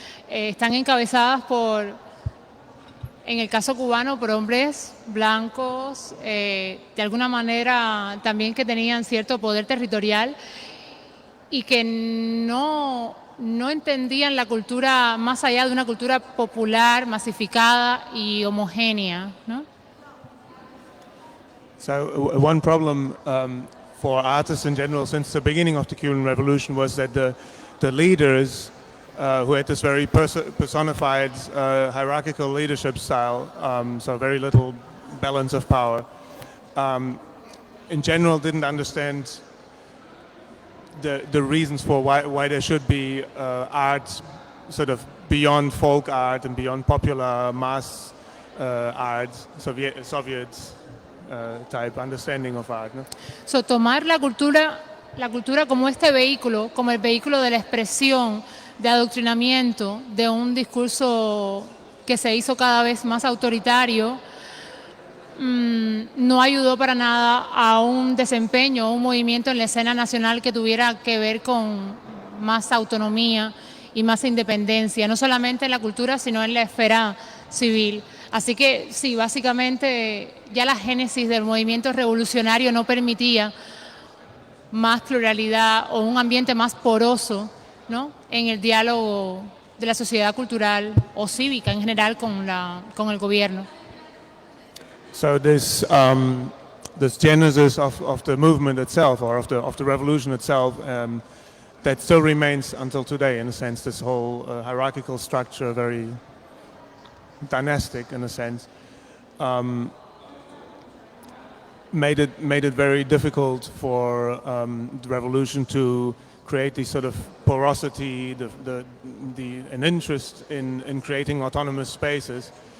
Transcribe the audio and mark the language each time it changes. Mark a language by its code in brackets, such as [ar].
[es] Están encabezadas en el caso cubano, por hombres blancos, de alguna manera también que tenían cierto poder territorial y que no entendían la cultura más allá de una cultura popular, masificada y homogénea, ¿no? [en] So one problem for artists in general since the beginning of the Cuban Revolution was that the leaders who had this very personified hierarchical leadership style, so very little balance of power, in general didn't understand the reasons for why there should be art sort of beyond folk art and beyond popular mass art, Soviet type understanding of art. ¿No? [es] So, tomar la cultura como este vehículo, como el vehículo de la expresión, de adoctrinamiento, de un discurso que se hizo cada vez más autoritario, no ayudó para nada a un desempeño, un movimiento en la escena nacional que tuviera que ver con más autonomía y más independencia, no solamente en la cultura, sino en la esfera civil. Así que sí, básicamente ya la génesis del movimiento revolucionario no permitía más pluralidad o un ambiente más poroso, ¿no?, en el diálogo de la sociedad cultural o cívica en general con el gobierno. [en] So this genesis of the movement itself, or of the revolution itself, that still remains until today. In a sense, this whole hierarchical structure, very dynastic in a sense, made it very difficult for the revolution to create this sort of porosity, an interest in creating autonomous spaces.